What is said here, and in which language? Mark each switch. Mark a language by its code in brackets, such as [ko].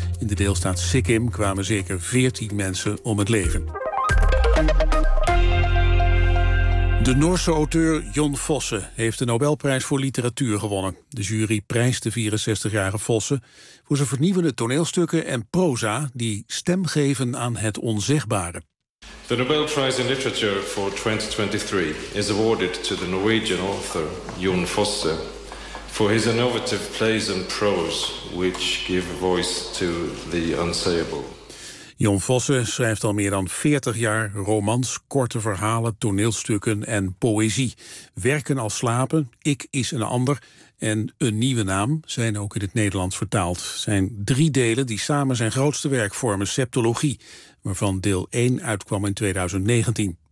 [nl] In de deelstaat Sikkim kwamen zeker 14 mensen om het leven. De Noorse auteur Jon Fosse heeft de Nobelprijs voor literatuur gewonnen. De jury prijst de 64-jarige Fosse voor zijn vernieuwende toneelstukken en proza die stem geven aan het onzegbare. [en] The Nobel Prize in Literature for 2023 is awarded to the Norwegian author Jon Fosse for his innovative plays and prose which give voice to the unsayable. [nl] Jon Fosse schrijft al meer dan 40 jaar romans, korte verhalen, toneelstukken en poëzie. Werken als slapen, Ik is een ander en Een nieuwe naam zijn ook in het Nederlands vertaald. Zijn drie delen die samen zijn grootste werk vormen, Septologie, waarvan deel 1 uitkwam in 2019.